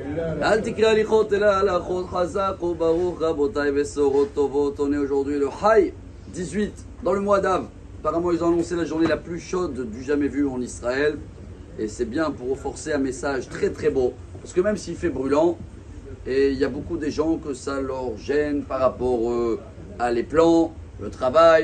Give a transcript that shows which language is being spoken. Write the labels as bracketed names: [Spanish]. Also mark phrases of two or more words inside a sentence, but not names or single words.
[Hebrew] אל תקרא הליכות אלא הלכות חזק וברוך רבותי בשורות טובות. [French] On est aujourd'hui le Haï 18 dans le mois d'Av. Apparemment, ils ont annoncé la journée la plus chaude du jamais vu en Israël. Et c'est bien pour renforcer un message très très beau. Parce que même s'il fait brûlant, et il y a beaucoup des gens que ça leur gêne par rapport à les plans, le travail.